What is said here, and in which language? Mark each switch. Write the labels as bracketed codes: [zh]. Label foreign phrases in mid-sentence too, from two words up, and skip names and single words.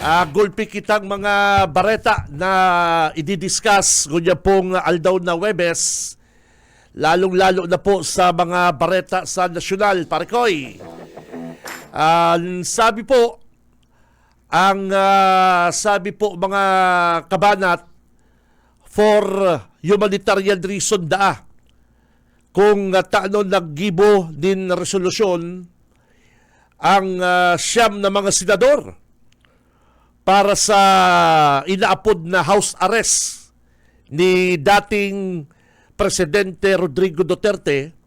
[bik] Gulpi kitang mga bareta na ididiscuss ngunya pong aldaw na Webes, lalong-lalo na po sa mga bareta sa nasyonal, Parikoy. Sabi po mga kabanat, [en] for humanitarian reason [bik] kung taano naggibo din resolusyon ang siyam na mga senador para sa inaapod na [en] house arrest [bik] ni dating Presidente Rodrigo Duterte.